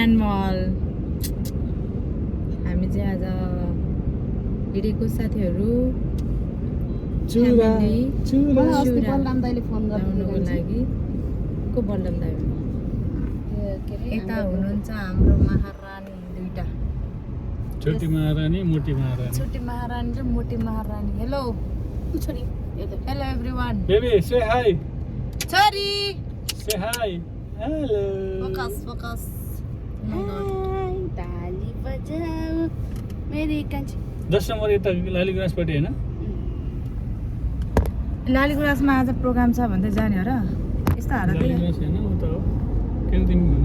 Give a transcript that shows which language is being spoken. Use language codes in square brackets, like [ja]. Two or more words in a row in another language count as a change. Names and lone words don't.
[ne] हामी चाहिँ आज हिँडेको साथीहरू चुरा बलराम दाइले फोन ल्याउनुको गर्नु लागि को बलराम दाइ यता हुनुहुन्छ हाम्रो महारानी दुईटा छोटी महारानी मोटी महारानी छोटी महारानी र मोटी महारानी। हेलो छोरी [en] hello everyone baby say hi [ne] छोरी [en] say hi hello focus focus [ne] ताली बजाऊ मेरी कान्छी 10 नम्बर यता लालीगुराँसपट्टि होइन लालीगुराँसमा आज प्रोग्राम छ भन्दै जाने हो र यस्तो हारा लालीगुराँस होइन उता हो के तिमी भने